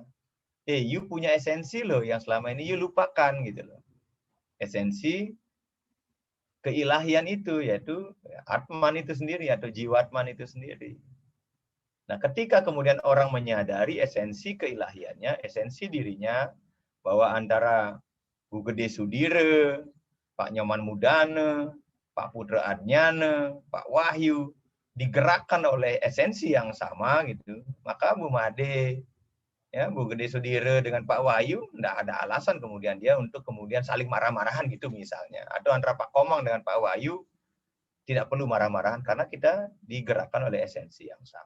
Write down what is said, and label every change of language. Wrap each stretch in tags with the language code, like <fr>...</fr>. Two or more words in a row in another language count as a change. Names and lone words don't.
<id>You punya esensi loh yang selama ini you lupakan gitu loh. Esensi keilahian itu, yaitu Atman itu sendiri atau jiwatman itu sendiri. Nah, ketika kemudian orang menyadari esensi keilahiannya, esensi dirinya, bahwa antara Bu Gede Sudira, Pak Nyoman Mudana, Pak Putra Adnyana, Pak Wahyu digerakkan oleh esensi yang sama gitu, maka Bu Made, ya, Bu Gede Sudira dengan Pak Wahyu, tidak ada alasan kemudian dia untuk kemudian saling marah-marahan gitu misalnya. Atau antara Pak Komang dengan Pak Wahyu tidak perlu marah-marahan karena kita digerakkan oleh esensi yang sama.</id>